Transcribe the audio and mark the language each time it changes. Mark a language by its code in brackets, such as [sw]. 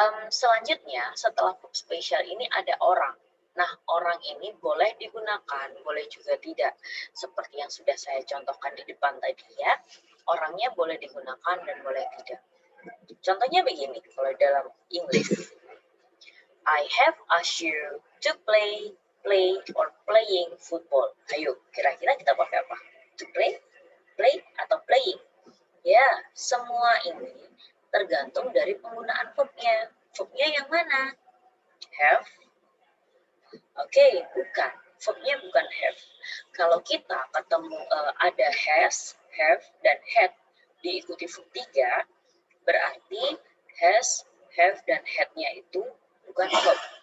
[id] Selanjutnya, setelah verb spesial ini ada orang. Nah, orang ini boleh digunakan, boleh juga tidak. Seperti yang sudah saya contohkan di depan tadi ya. Orangnya boleh digunakan dan boleh tidak. Contohnya begini, kalau dalam English. [en] I have asked you to play or playing football. [id] Ayo, kira-kira kita pakai apa? To play atau playing. Ya, semua ini tergantung dari penggunaan verbnya. Verbnya yang mana? Have. Oke, bukan. Verbnya bukan have. Kalau kita ketemu ada has, have, dan had diikuti verb 3, berarti has, have, dan had-nya itu bukan verb.